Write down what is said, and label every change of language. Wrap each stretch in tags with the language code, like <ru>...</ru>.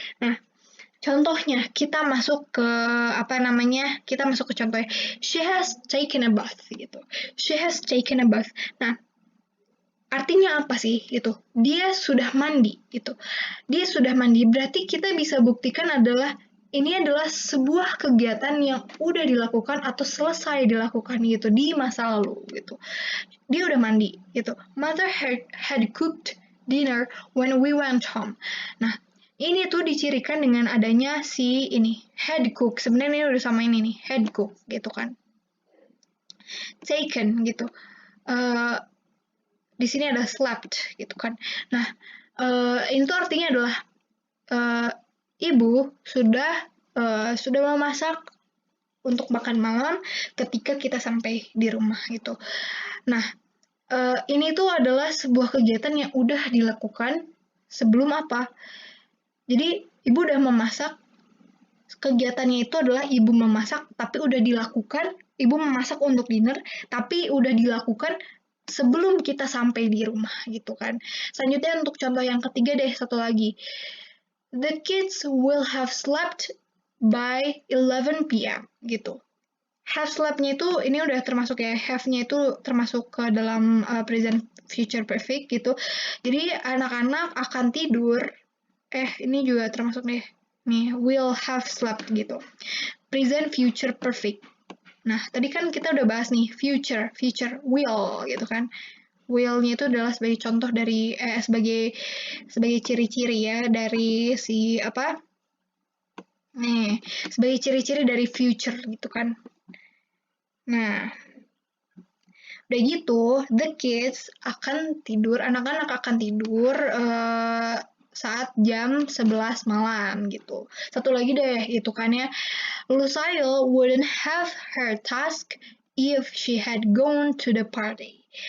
<id>Nah, contohnya kita masuk ke Kita masuk ke contohnya.</id> <en>She has taken a bath gitu. She has taken a bath.</en> <id>Nah, artinya apa sih gitu? Dia sudah mandi gitu. Dia sudah mandi berarti kita bisa buktikan ini adalah sebuah kegiatan yang udah dilakukan atau selesai dilakukan gitu di masa lalu gitu. Dia udah mandi gitu.</id> <en>Mother had cooked dinner when we went home.</en> <id>Nah, ini tuh dicirikan dengan adanya si ini had cook. Sebenarnya ini udah sama ini nih, had cook gitu kan. Taken gitu. Di sini ada slept gitu kan. Nah, ini tuh artinya adalah ibu sudah memasak untuk makan malam ketika kita sampai di rumah gitu. Nah, ini tuh adalah sebuah kegiatan yang udah dilakukan sebelum apa? Jadi ibu udah memasak, kegiatannya itu adalah ibu memasak, tapi udah dilakukan, ibu memasak untuk dinner, tapi udah dilakukan sebelum kita sampai di rumah gitu kan. Selanjutnya untuk contoh yang ketiga deh, satu lagi.</id> <en>The kids will have slept by 11 p.m.</en> <id>gitu. Have slept-nya itu ini udah termasuk ya, have-nya itu termasuk ke dalam present future perfect gitu. Jadi anak-anak akan tidur. Ini juga termasuk nih. Nih,</id> <en>will have slept</en> <id>gitu. Present future perfect. Nah, tadi kan kita udah bahas nih future will gitu kan. Will-nya itu adalah sebagai contoh dari sebagai ciri-ciri ya dari si apa? Nih, sebagai ciri-ciri dari future gitu kan. Nah, udah gitu,</id> <en>the kids</en> <id>akan tidur, anak-anak akan tidur saat jam 11 malam gitu. Satu lagi deh, itu kan ya,</id> <en>Lucille wouldn't have her task if she had gone to the party.</en>